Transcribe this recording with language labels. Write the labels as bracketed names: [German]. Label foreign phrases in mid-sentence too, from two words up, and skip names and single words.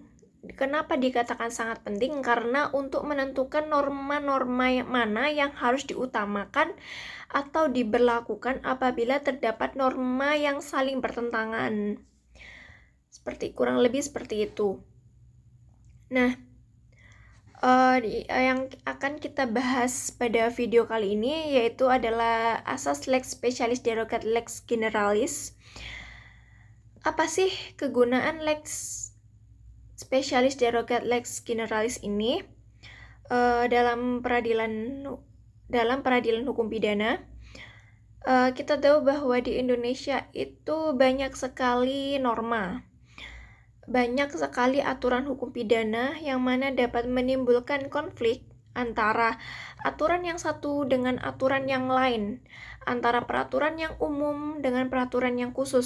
[Indonesian] Kenapa dikatakan sangat penting? Karena untuk menentukan norma-norma mana yang harus diutamakan atau diberlakukan apabila terdapat norma yang saling bertentangan. Kurang lebih seperti itu. Nah, Yang akan kita bahas pada video kali ini yaitu adalah asas [Latin] lex specialis derogat lex generalis. [Indonesian] Apa sih kegunaan [Latin] lex specialis derogat lex generalis [Indonesian] ini dalam peradilan hukum pidana? Kita tahu bahwa di Indonesia itu banyak sekali norma. Banyak sekali aturan hukum pidana yang mana dapat menimbulkan konflik antara aturan yang satu dengan aturan yang lain, antara peraturan yang umum dengan peraturan yang khusus.